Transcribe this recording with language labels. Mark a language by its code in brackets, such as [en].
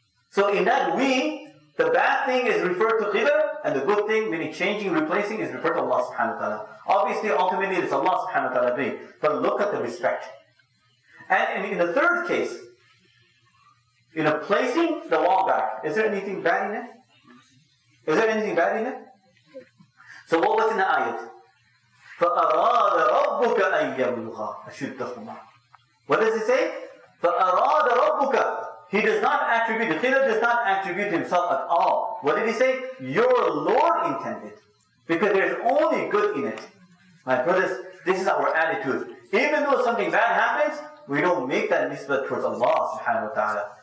[en] So in that we, the bad thing is referred to Khider, and the good thing, meaning changing, replacing, is referred to Allah subhanahu wa ta'ala. Obviously, ultimately, it's Allah subhanahu wa ta'ala doing. But look at the respect. And in the third case, placing the wall back, is there anything bad in it? Is there anything bad in it? So what was in the ayat? [ar] فَأَرَادَ رَبُّكَ أَن يَبْلُغَا أَشُدَّهُمَا [en] What does it say? [ar] فَأَرَادَ رَبُّكَ [en] He does not attribute, the Khider does not attribute himself at all. What did he say? Your Lord intended. Because there's only good in it. My brothers, this is our attitude. Even though something bad happens, we don't make that nisbah towards Allah subhanahu wa ta'ala.